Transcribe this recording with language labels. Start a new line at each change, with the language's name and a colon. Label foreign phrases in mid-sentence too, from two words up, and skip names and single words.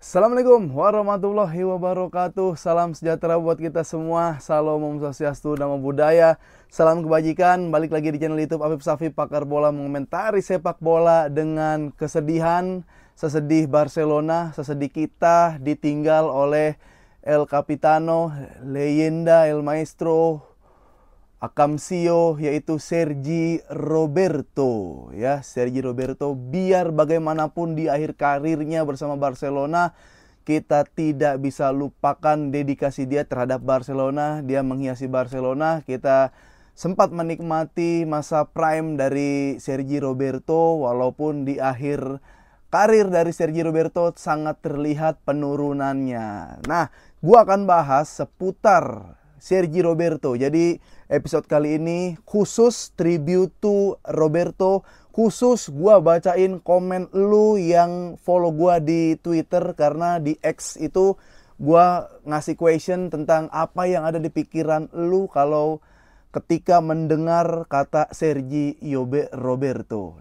Arabic: السلام عليكم ورحمة الله وبركاته.
Indonesian: Salam sejahtera buat kita semua. Salam
Balinese: Om Swastiastu,
Pali: Namo Buddhaya.
Indonesian: Salam kebajikan. Balik lagi di channel YouTube Afif Safi, pakar bola, mengomentari sepak bola dengan kesedihan. Sesedih Barcelona, sesedih kita ditinggal oleh El Capitano, Leyenda, El Maestro, Akamsio, yaitu Sergi Roberto. Ya, Sergi Roberto, biar bagaimanapun di akhir karirnya bersama Barcelona, kita tidak bisa lupakan dedikasi dia terhadap Barcelona. Dia menghiasi Barcelona. Kita sempat menikmati masa prime dari Sergi Roberto, walaupun di akhir karir dari Sergi Roberto sangat terlihat penurunannya. Nah, gua akan bahas seputar Sergi Roberto. Jadi episode kali ini khusus
English: tribute to
Indonesian: Roberto. Khusus gua bacain komen lu yang follow gua di Twitter, karena di X itu gua ngasih question tentang apa yang ada di pikiran lu kalau ketika mendengar kata Sergi Roberto.